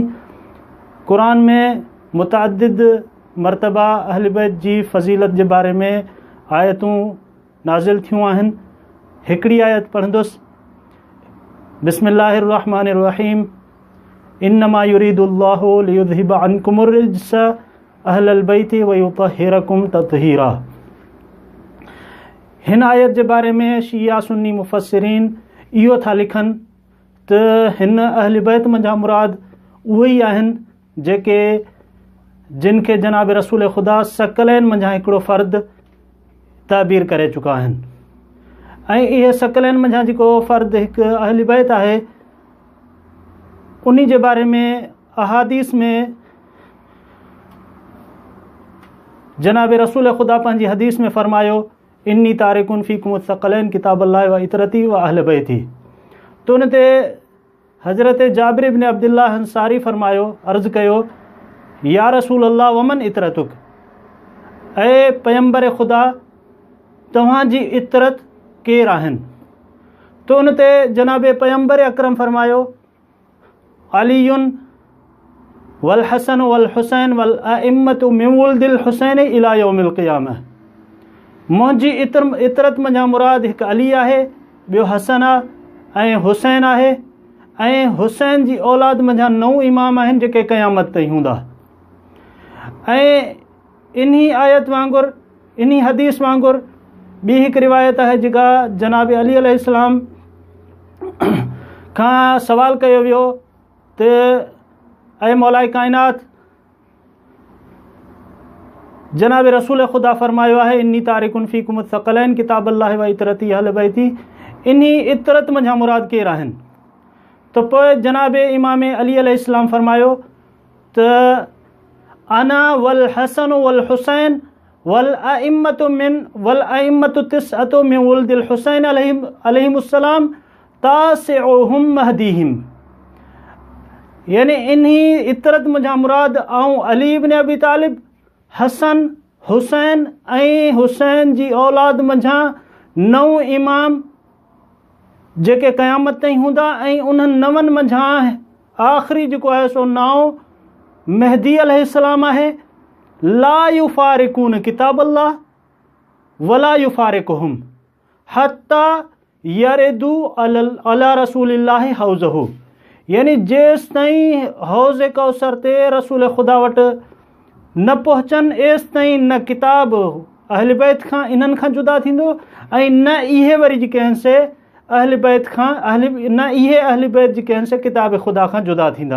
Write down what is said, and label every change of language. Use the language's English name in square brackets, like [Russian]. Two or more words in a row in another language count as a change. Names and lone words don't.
[Sindhi] क़ुरान में मुतअद्दिद मरतबा अहल बैत जी फ़ज़ीलत जे बारे में आयतूं नाज़िल थियूं आहिनि। हिकिड़ी आयत पढ़ंदुसि। [Arabic] بسم الله الرحمن الرحيم. إنما يريد الله ليذهب عنكم الرجس أهل البيت ويطهركم تطهيرا. [Sindhi] हिन आयत जे बारे में शिया सुन्नी मुफ़स्सिरीन इहो था लिखनि त हिन अहल बैत मंझां मुराद उहे ई आहिनि जेके जिन खे जनाब रसूल ख़ुदा सकलैन मंझां हिकिड़ो फ़र्द ताबीर करे चुका आहिनि ऐं इहे सकलैन मंझां जेको फ़र्द हिकु अहल बैत आहे उन्ही जे बारे में अहादीस में जनाब रसूल ख़ुदा पंहिंजी हदीस में फ़रमायो [Arabic] إني تارك فيكم الثقلين كتاب الله وعترتي وأهل بيتي. [Sindhi] तो उन ते हज़रत जाबिर इब्न अब्दुल्लाह अंसारी फ़रमायो, अर्ज़ु कयो, [Arabic] يا رسول الله ومن عترتك, [Sindhi] ऐं पैगंबर ख़ुदा तव्हांजी इतरत केरु आहिनि? तो उन ते जनाब पैगंबर अकरम फ़रमायो [Arabic] علي والحسن والحسين والأئمة من ولد الحسين إلى يوم القيامة. [Sindhi] मुंहिंजी इतरत मंझां मुराद हिकु अली आहे, ॿियो हसन आहे ऐं हुसैन आहे ऐं हुसैन जी औलाद मंझां 9 इमाम आहिनि जेके क़यामत ताईं हूंदा। ऐं इन्ही आयत वांगुरु इन्ही हदीस वांगुरु ॿी हिकु रिवायत आहे जेका जनाब अली अलैहिस्सलाम खां सवाल कयो वियो त ऐं मौलाए काइनात, जनाब रसूल ख़ुदा फ़रमायो आहे [Arabic] إني تارك فيكم الثقلين كتاب الله وعترتي أهل بيتي. [Sindhi] इन्ही इतरत मंझां मुराद केरु आहिनि? तो पोइ जनाब इमाम अली अलैहिस्सलाम फ़रमायो त [Arabic] أنا والحسن والحسين والأئمة تسعة من ولد الحسين عليهم السلام تاسعهم مهديهم. [Sindhi] यानी इन्ही इतरत मंझां मुराद आऊं अली इब्न अबी तालिब, हसन, हुसैन ऐं हुसैन जी औलाद मंझां 9 इमाम जेके क़यामत ताईं हूंदा ऐं उन्हनि 9 मंझां आख़िरी जेको आहे सो नाओ महदी अलैहिस्सलाम आहे। [Arabic] لا يفارقون كتاب الله ولا يفارقهم حتى يردوا على رسول الله حوضه. [Sindhi] यानी जेसि ताईं हौज़ कौसर ते रसूल ख़ुदा वटि न पहुचनि एसि ताईं न किताब अहल बैत खां इन्हनि खां जुदा थींदो ऐं न इहे वरी जेके आहिनि से अहल बैत खां न इहे अहल बैत जेके आहिनि से किताब ख़ुदा खां जुदा थींदा।